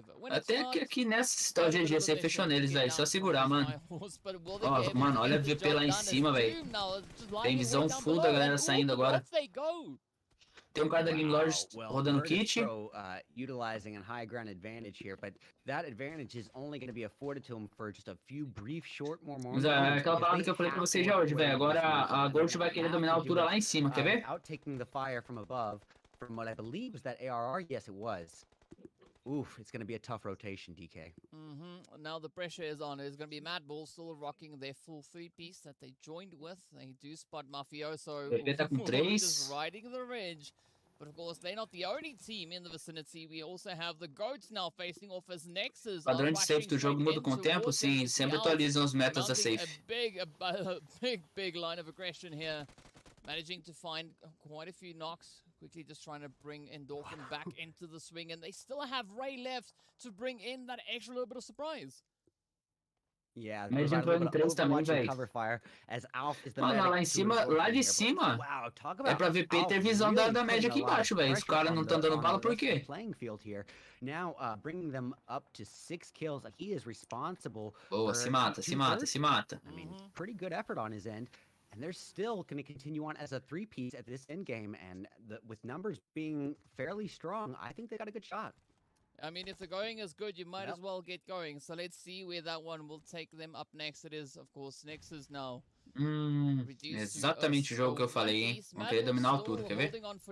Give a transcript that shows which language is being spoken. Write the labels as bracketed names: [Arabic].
[Portuguese] Até que aqui nessa história de GGC fechou neles, velho. Só segurar, mano. Ó, mano, olha a VP lá em cima, velho. Tem visão full da galera saindo agora. Tem um cara da Game Lords rodando kit. [English] Utilizing a high ground advantage here, but that advantage is only going to be afforded to him for just a few brief short moments. [Portuguese] É aquela palavra que eu falei pra vocês já hoje, velho. Agora a Gold vai querer dominar a altura lá em cima, quer ver? [English] Outtaking the fire from above, from what I believe was that ARR. Yes, it was. Oof, it's going to be a tough rotation, DK. Now the pressure is on. It's going to be MADBULLS still rocking their full 3-piece that they joined with. They do spot Mafioso just riding the ridge. But of course, they're not the only team in the vicinity. We also have the GOATs now facing off as NEXUS. [Portuguese] O padrão de safe do jogo muda com o tempo, sim. Sempre atualizam os metas da safe. [English] A big line of aggression here. Managing to find quite a few knocks. Quickly just trying to bring Endorphin back into the swing. And they still have Ray left to bring in that extra little bit of surprise. Yeah, [Portuguese] mas entrou em 3 também, velho. Mano, lá em cima, lá de cima, é pra VP ter visão da média aqui embaixo, velho. Os caras não estão dando bala por quê? [English] Now, bringing them up to 6 kills, he is responsible. [Portuguese] Boa, se mata. [English] I mean, pretty good effort on his end. And they're still going to continue on as a 3-piece at this end game, and with numbers being fairly strong, I think they got a good shot. I mean, if the going is good, you might as well get going. So let's see where that one will take them up next. It is, of course, NEXUS now. [Portuguese] Exatamente o jogo que eu falei, hein? Vão querer dominar a altura, quer ver?